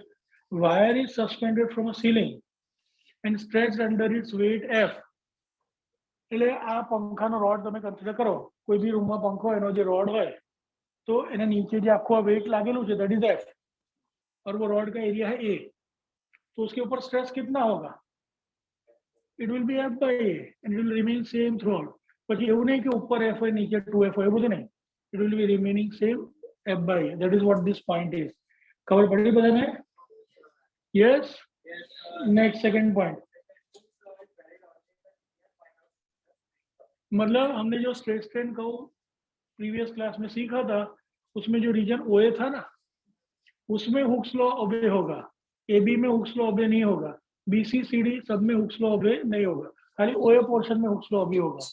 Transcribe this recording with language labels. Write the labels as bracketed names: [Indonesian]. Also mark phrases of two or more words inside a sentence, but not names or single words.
[English] Wire is suspended from a ceiling and stretched under its weight F. [Gujarati] એટલે આ પંખાનો રોડ તમે કન્સિડર કરો, કોઈ બી રૂમમાં પંખો એનો જે રોડ હોય [Hindi] तो एना नीचे जो आपको वेट लागेलू है [English] that is [Hindi] F और वो रॉड का एरिया है A, तो उसके ऊपर स्ट्रेस कितना होगा? [English] It will be F by A and it will remain same throughout. [Gujarati] પછી એવું નહીં કે ઉપર F હોય નીચે 2F હોય, એવું બધું નહીં. [English] It will be remaining same F by A. That is what this point is. [Gujarati] ખબર પડી બધાને? [English] Yes. Next second point. [Hindi] मतलब हमने जो [English] stress strain [Hindi] को [English] previous class [Hindi] में सीखा था, उसमें जो रीजन OA था ना, उसमें [English] Hooke's law obey [Hindi] होगा, AB में [English] Hooke's law obey [Hindi] नहीं होगा, BC CD सब में [English] Hooke's law obey [Hindi] नहीं होगा, खाली OA पोर्शन में [English] Hooke's law obey [Hindi] होगा.